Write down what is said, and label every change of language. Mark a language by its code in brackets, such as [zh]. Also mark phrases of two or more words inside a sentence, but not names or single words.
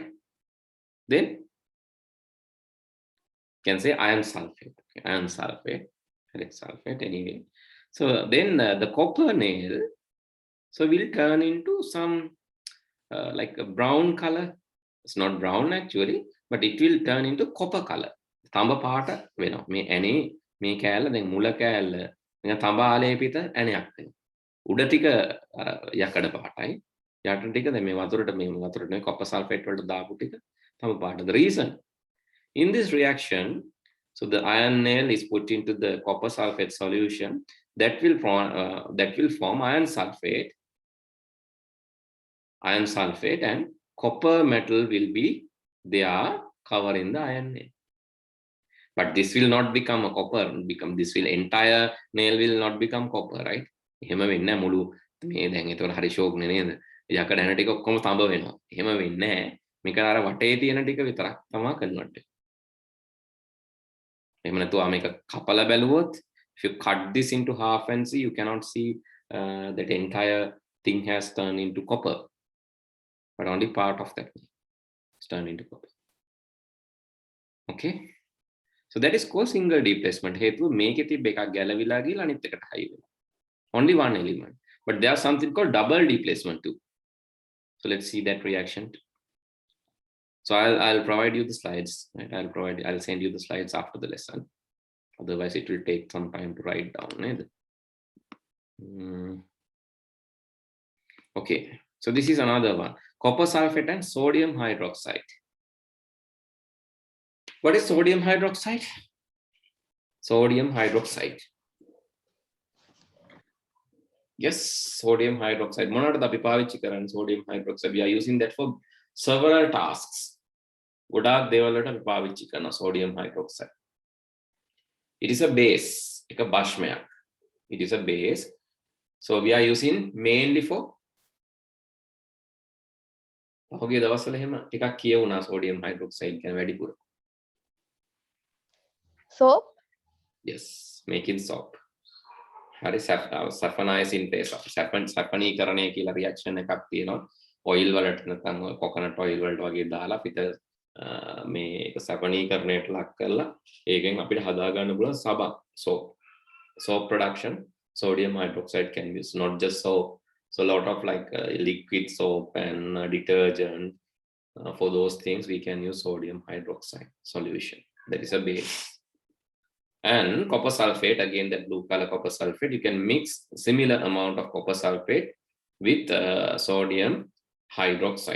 [en] Then you can say iron sulfate. Okay, iron sulfate, ferric sulfate, anyway. So then the copper nail, so will turn into some like a brown color. It's not brown actually, but it will turn into copper color. [si] තඹ පාට වෙනවා. මේ ඇනේ මේ කෑල්ල දැන් මුල කෑල්ල නිකන් තඹ ආලේපිත ඇණයක් වෙනවා. උඩ ටික යකඩ පාටයි. යට ටික දැන් මේ වතුරට නේ [en] copper sulfate [si] වලට දාපු ටික තඹ පාට. [en] The reason in this reaction, so the iron nail is put into the copper sulfate solution that will form iron sulfate. Iron sulfate and copper metal will be there covering the iron nail. But this will not become a copper. This will entire nail will not become copper, right? [si] එහෙම වෙන්නේ නැහැ මුළු මේ දැන් ඒතකොට හරි ෂෝක්නේ නේද? යකඩ හැන ටික ඔක්කොම තඹ වෙනවා. එහෙම වෙන්නේ නැහැ. මේක අර වටේ තියෙන ටික විතරක් තමයි කන්වර්ට් වෙන්නේ. එහෙම නැතුව මේක කපලා බැලුවොත්, [en] if you cut this into half and see, you cannot see that entire thing has turned into copper. But only part of that is turned into copper. Okay? So that is called single displacement. [si] හේතුව මේකේ තිබ්බ එකක් ගැලවිලා ගිහලා අනිත් එකට හයි වෙනවා. [en] Only one element. But there's something called double displacement too. So let's see that reaction. So I'll provide you the slides. Right? I'll send you the slides after the lesson. Otherwise, it will take some time to write down. Right? Okay. So this is another one. Copper sulfate and sodium hydroxide. What is sodium hydroxide? Sodium hydroxide. Yes, sodium hydroxide. [si] මොනවටද අපි පාවිච්චි කරන්නේ [en] sodium hydroxide? We are using that for several tasks. [si] ගොඩාක් දේවල් වලට අපි පාවිච්චි කරනවා [en] sodium hydroxide. It is a base. [si] එක භස්මයක්. [en] It is a base. So we are using mainly for [si] පහුගිය දවස්වල එහෙම ටිකක් කියවුණා [en] sodium hydroxide [si] කියන වැඩිපුර. [en] Soap? Yes, making soap. හරි saffronizing paste. [si] saffronීකරණය කියලා reaction එකක් තියෙනවා. oil වලට නැත්නම් [en] coconut oil [si] වලට වගේ දාලා අපිට මේ ඒක saffronීකරණයට ලක් කරලා ඒකෙන් අපිට හදා ගන්න පුළුවන් සබන් [en] soap production. Sodium hydroxide can be used, not just soap. So a lot of like liquid soap and detergent. For those things we can use sodium hydroxide solution. That is a base. And copper sulfate, again that blue color copper sulfate, you can mix similar amount of copper sulfate with sodium hydroxide.